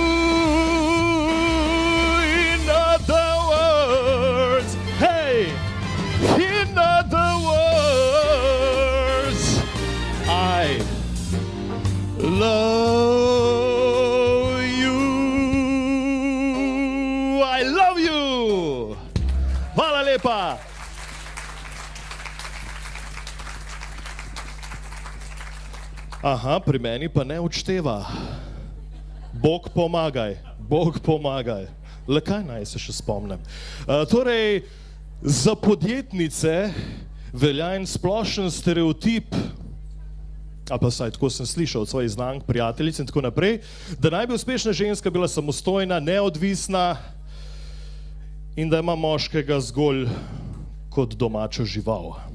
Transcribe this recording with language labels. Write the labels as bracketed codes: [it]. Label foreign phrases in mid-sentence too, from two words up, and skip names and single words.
[en] In other words, hey, in other words, I love you. I love you. [sl] Hvala lepa. Aha, pri meni pa ne odšteva. Bog pomagaj, Bog pomagaj. Le kaj naj se še spomnim? Torej, za podjetnice velja en splošen stereotip, ali pa saj tako sem slišal od svojih znank, prijateljic in tako naprej, da naj bi uspešna ženska bila samostojna, neodvisna in da ima moškega zgolj kot domačo žival.